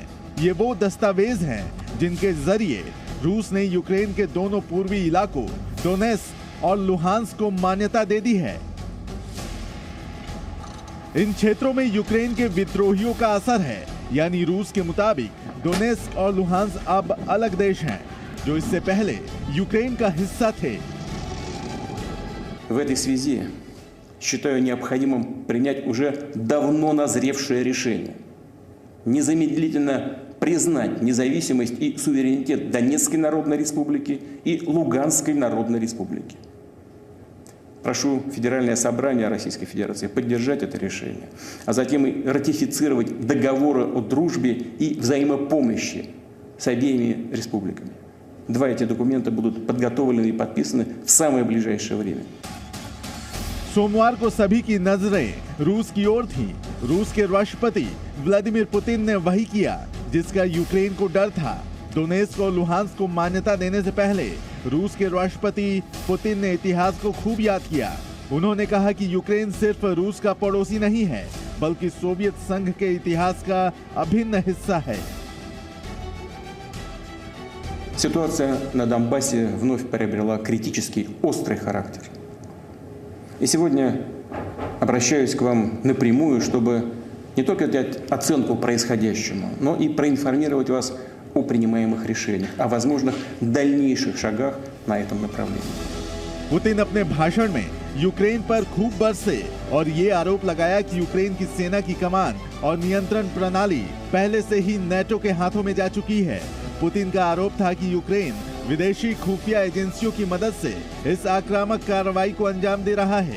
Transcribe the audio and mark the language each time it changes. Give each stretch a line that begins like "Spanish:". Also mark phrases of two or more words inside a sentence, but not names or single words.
Hindi: ये वो दस्तावेज हैं जिनके जरिए रूस ने यूक्रेन के दोनों पूर्वी इलाकों डोनेस्क और लुहांस्क को मान्यता दे दी है। इन क्षेत्रों में यूक्रेन के विद्रोहियों का असर है, यानी रूस के मुताबिक डोनेस्क और लुहांस्क अब अलग देश हैं जो इससे पहले यूक्रेन का हिस्सा थे।
Russian: В этой связи считаю необходимым принять уже давно назревшее решение незамедлительно признать независимость и суверенитет Донецкой Народной Республики и Луганской Народной Республики. Прошу Федеральное собрание Российской Федерации поддержать это решение, а затем и ратифицировать договоры о дружбе и взаимопомощи с обеими республиками. Два эти документа будут подготовлены и подписаны в самое ближайшее время.
Hindi: सोमवार को सभी की नजरें रूस की ओर थीं। रूस के राष्ट्रपति व्लादिमीर पुतिन ने वही किया जिसका यूक्रेन को डर था। डोनेत्स्क और लुहांस्क को मान्यता देने से पहले रूस के राष्ट्रपति पुतिन ने इतिहास को खूब याद किया। उन्होंने कहा कि यूक्रेन सिर्फ रूस का पड़ोसी नहीं है, बल्कि सोवियत संघ के इतिहास का अभिन्न हिस्सा है।
Russian: Ситуация на Донбассе вновь приобрела критический, острый характер. И сегодня обращаюсь к вам напрямую, чтобы не только дать оценку происходящему, но и проинформировать вас о принимаемых решениях, о возможных дальнейших шагах на этом направлении.
Hindi: पुतिन अपने भाषण में यूक्रेन पर खूब बरसे और ये आरोप लगाया कि यूक्रेन की सेना की कमान और नियंत्रण प्रणाली पहले से ही नेटो के हाथों में जा चुकी है। पुतिन का आरोप था कि यूक्रेन विदेशी खुफिया एजेंसियों की मदद से इस आक्रामक कार्रवाई को अंजाम दे रहा है।